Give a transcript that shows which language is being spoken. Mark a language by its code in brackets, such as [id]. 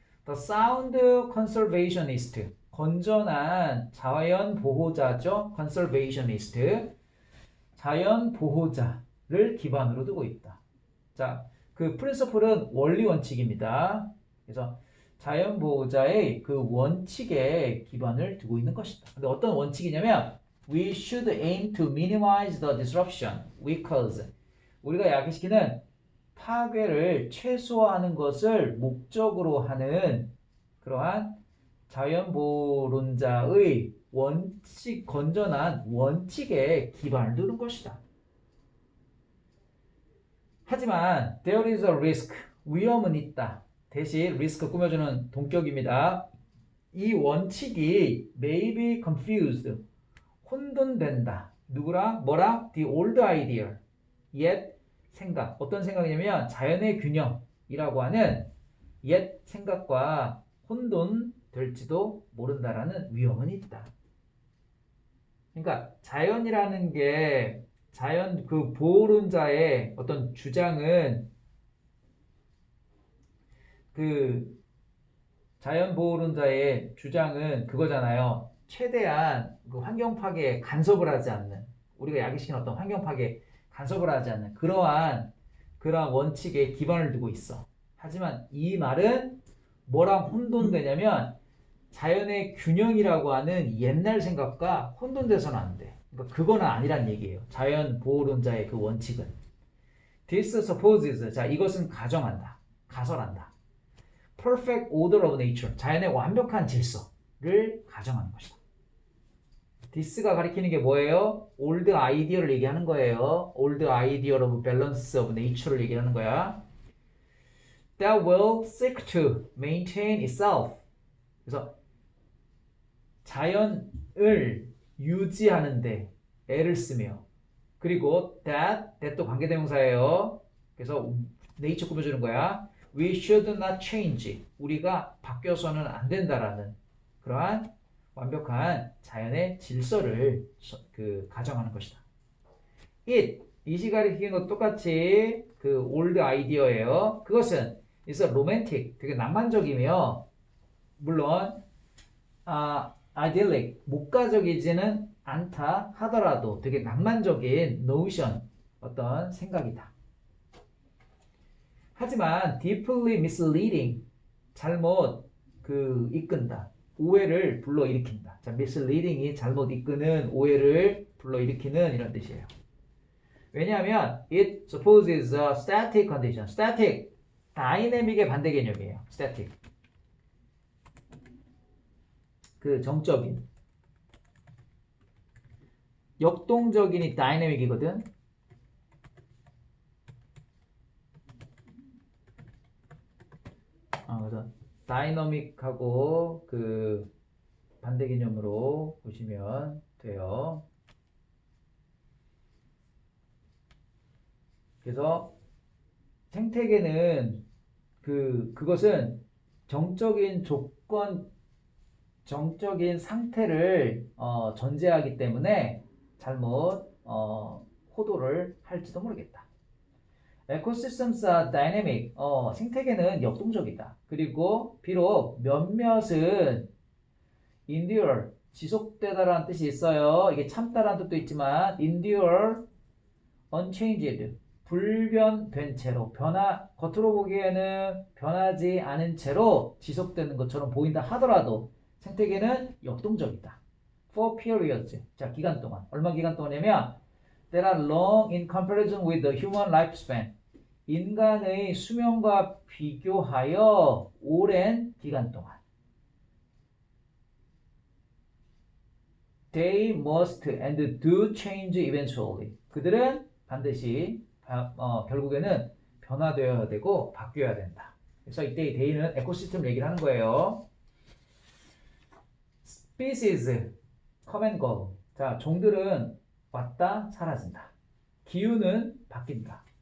[en] The sound conservationist. [ko] 건전한 자연 보호자죠. [en] conservationist. [ko] 자연 보호자를 기반으로 두고 있다. 자, 그 principle은 원리 원칙입니다. 그래서 자연 보호자의 그 원칙에 기반을 두고 있는 것이다. 근데 어떤 원칙이냐면 [en] We should aim to minimize the disruption we cause. [ko] 우리가 야기시키는 파괴를 최소화하는 것을 목적으로 하는 그러한 자연보호론자의 건전한 원칙에 기반을 두는 것이다. [en] 하지만 there is a risk, [ko] 위험은 있다. 대신 리스크 꾸며주는 동격입니다. 이 원칙이 [en] may be confused, [ko] 혼돈된다. 누구랑? 뭐랑? [en] The old idea, [ko] 옛 생각. 어떤 생각이냐면 자연의 균형이라고 하는 옛 생각과 혼돈될지도 모른다라는 위험은 있다. 그러니까 자연이라는 게 자연 그 보호론자의 어떤 주장은 그 자연 보호론자의 주장은 그거잖아요. 최대한 그 환경 파괴에 간섭을 하지 않는, 우리가 야기시킨 어떤 환경 파괴에 간섭을 하지 않는 그러한 원칙에 기반을 두고 있어. 하지만 이 말은 뭐랑 혼돈되냐면 자연의 균형이라고 하는 옛날 생각과 혼돈돼서는 안 돼. 그러니까 그거는 아니란 얘기예요. 자연 보호론자의 그 원칙은. [en] This supposes, [ko] 자 이것은 가정한다. 가설한다. [en] Perfect order of nature, [ko] 자연의 완벽한 질서를 가정하는 것이다. This가 가리키는 게 뭐예요? Old idea를 얘기하는 거예요. [en] Old idea of balance of nature를 [ko] 얘기하는 거야. [en] That will seek to maintain itself. [ko] 그래서 자연을 유지하는데 애를 쓰며, 그리고 that도 관계대명사예요. 그래서 nature 꾸며주는 거야. [en] We should not change. [ko] 우리가 바뀌어서는 안 된다라는 그러한 완벽한 자연의 질서를 가정하는 것이다. it이 가리키는 것도 똑같이 그 old idea예요. 그것은 [en] is romantic, [ko] 되게 낭만적이며 물론 idyllic, 목가적이지는 않다 하더라도 되게 낭만적인 notion, 어떤 생각이다. 하지만 [en] deeply misleading, [ko] 잘못 이끈다, 오해를 불러일으킨다. 자, misleading이 잘못 이끄는, 오해를 불러일으키는 이런 뜻이에요. 왜냐하면 [en] it supposes a static condition. [ko] static, dynamic의 반대 개념이에요. static, 그 정적인, 역동적인이 dynamic이거든. 그래서 다이너믹하고 그 반대 개념으로 보시면 돼요. 그래서 생태계는 그것은 정적인 조건, 정적인 상태를 전제하기 때문에 잘못 호도를 할지도 모르겠다. [en] Ecosystems are dynamic. [ko] 생태계는 역동적이다. 그리고 비록 몇몇은 endure, 지속되다라는 뜻이 있어요. 이게 참다라는 뜻도 있지만 [en] endure unchanged, [ko] 불변된 채로, 겉으로 보기에는 변하지 않은 채로 지속되는 것처럼 보인다 하더라도 생태계는 역동적이다. [en] For periods, [ko] 자 기간 동안, 얼마 기간 동안이냐면 [en] that are long in comparison with the human lifespan, [ko] 인간의 수명과 비교하여 오랜 기간 동안. [en] They must and do change eventually. [ko] 그들은 반드시 결국에는 변화되어야 되고 바뀌어야 된다. 그래서 이때 이 day는 에코시스템 얘기를 하는 거예요. [en] Species come and go. [ko] 자, 종들은 왔다 사라진다. 기후는 바뀐다.